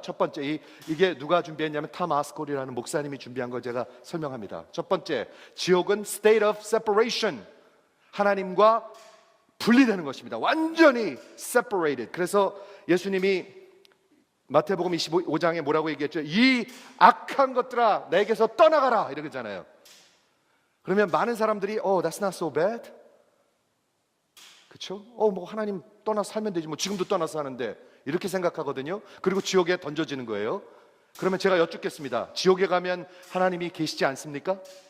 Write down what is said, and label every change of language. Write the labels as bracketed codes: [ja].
[ko] 첫 번째, 이게 누가 준비했냐면 탐 아스콜이라는 목사님이 준비한 걸 제가 설명합니다. 첫 번째, 지옥은 [en] state of separation, [ko] 하나님과 분리되는 것입니다. 완전히 separated. 그래서 예수님이 마태복음 25장에 뭐라고 얘기했죠? 이 악한 것들아 내게서 떠나가라 이러잖아요. 그러면 많은 사람들이 [en] that's not so bad. [ko] 그렇죠? 뭐 하나님 떠나서 살면 되지 뭐 지금도 떠나서 사는데 이렇게 생각하거든요. 그리고 지옥에 던져지는 거예요. 그러면 제가 여쭙겠습니다. 지옥에 가면 하나님이 계시지 않습니까?